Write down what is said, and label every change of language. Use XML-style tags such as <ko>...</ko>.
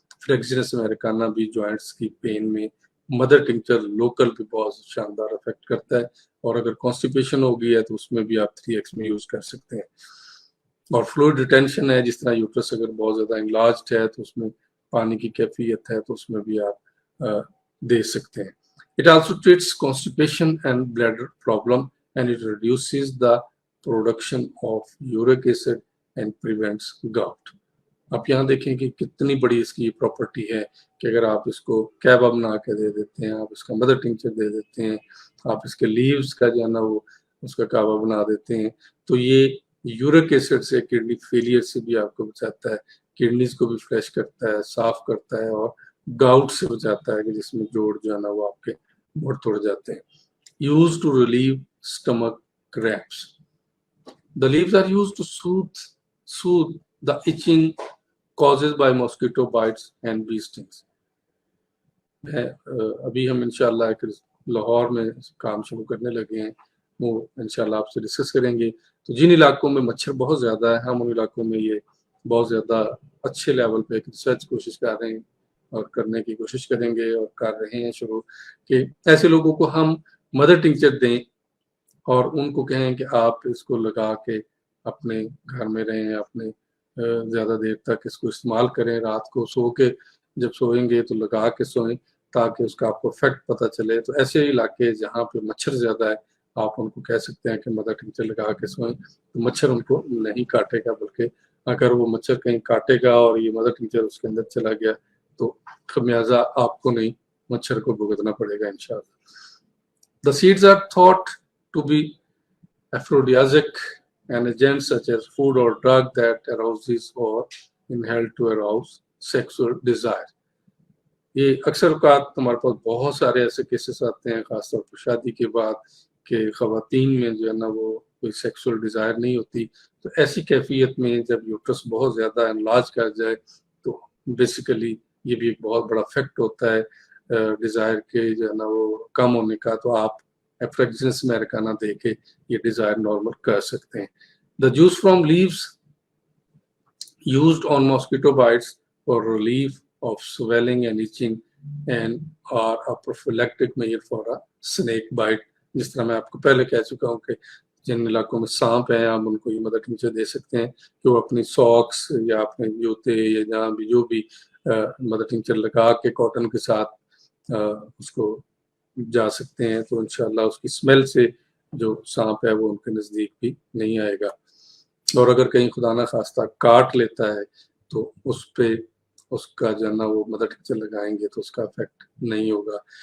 <ur>فلیکسینس امریکانا بھی جوائنٹس کی پین میں مدر ٹنکچر لوکل بھی بہت شاندار افیکٹ کرتا ہے، اور اگر کانسٹیپیشن ہو گئی ہے تو اس میں بھی آپ 3x میں یوز کر سکتے ہیں. اور فلوئڈ ریٹینشن ہے، جس طرح یوٹرس اگر بہت زیادہ انلارجڈ ہے تو اس میں پانی کی کیفیت ہے تو اس میں بھی آپ دے سکتے ہیں.</ur> <en>It also treats constipation and bladder problem and it reduces the production of uric acid and prevents gout.</en> <ur>آپ یہاں دیکھیں کہ کتنی بڑی اس کی پراپرٹی ہے کہ اگر آپ اس کو کعبہ بنا کے دے دیتے ہیں، آپ اس کا مدر ٹنکچر دے دیتے ہیں، آپ اس کے لیوز کا جو ہے نا وہ اس کا کعبہ بنا دیتے ہیں، تو یہ یورک ایسڈ سے کڈنی فیلئر سے بھی آپ کو بچاتا ہے، کڈنیز کو بھی فریش کرتا ہے، صاف کرتا ہے، اور گاؤٹ سے بچاتا ہے کہ جس میں جوڑ جو ہے نا وہ آپ کے مڑ توڑ جاتے ہیں.</ur> <en>Used to relieve stomach cramps. The leaves are used to soothe the itching caused by mosquito bites and bee stings.</en> <ur>ابھی ہم انشاءاللہ ایک لاہور میں کام شروع کرنے لگے ہیں، وہ انشاءاللہ آپ سے ڈسکس کریں گے. تو جن علاقوں میں مچھر بہت زیادہ ہے ہم ان علاقوں میں یہ بہت زیادہ اچھے لیول پہ ایک ریسرچ کوشش کر رہے ہیں اور کرنے کی کوشش کریں گے اور کر رہے ہیں شروع، کہ ایسے لوگوں کو ہم مدر ٹنکچر دیں اور ان کو کہیں کہ آپ اس کو لگا کے اپنے گھر میں رہیں، اپنے زیادہ دیر تک اس کو استعمال کریں، رات کو سو کے جب سوئیں گے تو لگا کے سوئیں تاکہ اس کا آپ کو افیکٹ پتہ چلے. تو ایسے علاقے جہاں پہ مچھر زیادہ ہے آپ ان کو کہہ سکتے ہیں کہ مدر ٹنکچر لگا کے سوئیں، تو مچھر ان کو نہیں کاٹے گا، بلکہ اگر وہ مچھر کہیں کاٹے گا اور یہ مدر ٹنکچر اس کے اندر چلا گیا تو خمیازہ آپ کو نہیں مچھر کو بھگتنا پڑے گا انشاءاللہ.</ur> <en>The seeds are thought to be aphrodisiac, and agents such as food or drug that arouses or inhaled to arouse sexual desire.</en> <ur>یہ اکثر اوقات ہمارے پاس بہت سارے ایسے کیسز آتے ہیں خاص طور پر شادی کے بعد کہ خواتین میں جو ہے نا وہ کوئی سیکسول ڈیزائر نہیں ہوتی. تو ایسی کیفیت میں جب یوٹرس بہت زیادہ انلارج کر جائے تو بیسیکلی یہ بھی ایک بہت بڑا فیکٹ ہوتا ہے ڈیزائر کے جو ہے نا وہ کم ہونے کا. تو آپ ایفریگزنس امریکانا دے کے یہ ڈیزائر نارمل کر سکتے ہیں.</ur> <en>The juice from leaves used on mosquito bites for relief of swelling and itching and are a prophylactic measure for a snake bite.</en> <ur>جس طرح میں آپ کو پہلے کہہ چکا ہوں کہ جن علاقوں میں سانپ ہیں آپ ان کو یہ مدر ٹنکچر دے سکتے ہیں کہ وہ اپنی ساکس یا اپنے جوتے یا جہاں بھی جو بھی مدر ٹنکچر لگا کے کاٹن کے ساتھ اس کو جا سکتے ہیں، تو انشاءاللہ اس کی اسمیل سے جو سانپ ہے وہ ان کے نزدیک بھی نہیں آئے گا۔ اور اگر کہیں خدا نہ خواستہ کاٹ لیتا ہے تو اس پہ اس کا جو ہے نا وہ مدر ٹنکچر لگائیں گے تو اس کا افیکٹ نہیں ہوگا۔</ur>